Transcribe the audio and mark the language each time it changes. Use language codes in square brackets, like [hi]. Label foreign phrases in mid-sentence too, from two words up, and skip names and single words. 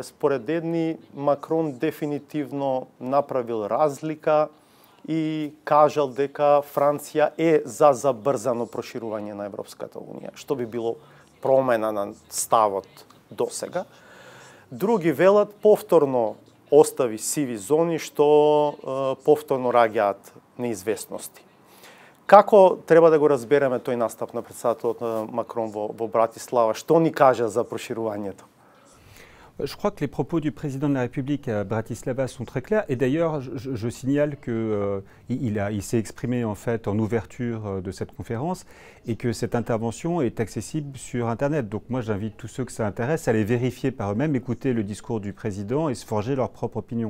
[mk] Според едни, Макрон дефинитивно направил разлика и кажал дека Франција е за забрзано проширување на Европската Унија, што би било промена на ставот до сега. Други велат повторно остави сиви зони што повторно раѓаат неизвестности. Како треба да го разбереме тој настап на председателот Макрон во Братислава? Што ни кажа за проширувањето? [fr] Je crois que les propos du président de la République à Bratislava sont très clairs. Et d'ailleurs, je signale qu'il s'est exprimé en fait en ouverture de cette conférence et que cette intervention est accessible sur Internet. Donc moi, j'invite tous ceux que ça intéresse à aller vérifier par eux-mêmes, écouter le discours du président et se forger leur propre opinion.